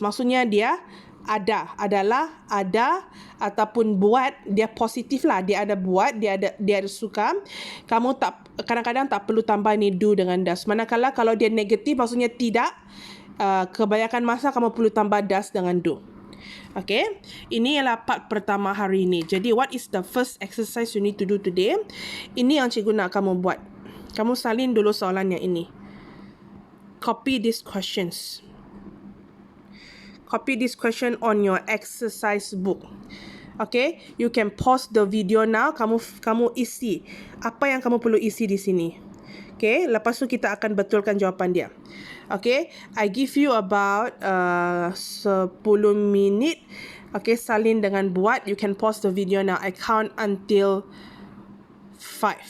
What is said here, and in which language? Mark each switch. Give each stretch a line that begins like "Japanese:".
Malay: Maksudnya dia adalah ataupun buat, dia positif lah. Dia ada buat, dia ada suka. Kamu tak, kadang-kadang tak perlu tambah ni do dengan does. Manakala kalau dia negatif, maksudnya tidak, kebanyakan masa kamu perlu tambah does dengan do. Okay, ini ialah part pertama hari ini.
English: Jadi what is the first exercise you need to do today?
Malay: Ini yang cikgu nak kamu buat. Kamu salin dulu soalan yang ini.
English: Copy these questions. Copy this question on your exercise book. Okay, you can pause the video now.
Malay: Kamu isi apa yang kamu perlu isi di sini. Okay, lepas tu kita akan betulkan jawapan dia.
English: Okay, I give you about 10 minit. Okay,
Malay: salin dengan buat.
English: You can pause the video now. I count until 5.